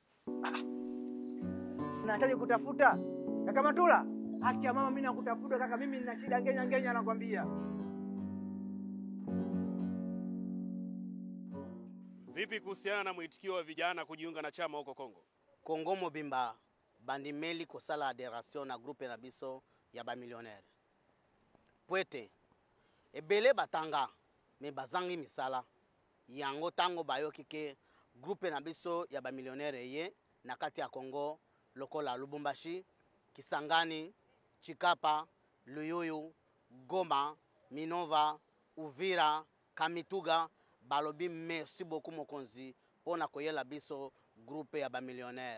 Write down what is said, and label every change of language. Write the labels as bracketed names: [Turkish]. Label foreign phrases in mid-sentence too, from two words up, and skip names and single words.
[Swahili] Nahitaji kutafuta. Kaka Matula, haki ya mama mimi nakutafuta kaka, mimi nina shida ngenya nakwambia. Vipi kuhusiana na mwitikio wa vijana kujiunga na chama huko Kongo? [Lingala] Kongo mobimba bandimeli kosala adhération na groupe na biso ya ba millionnaire. Poete ebele batanga me bazangi misala. Yango tango bayoki ke groupe na biso ya ba millionnaire ye na kati ya Kongo lokola Lubumbashi, Kisangani, Chikapa, Luyuyu, Goma, Minova, Uvira, Kamituga balobi [French] merci beaucoup [Lingala] mokonzi pona koyela biso groupe ya ba millionnaire.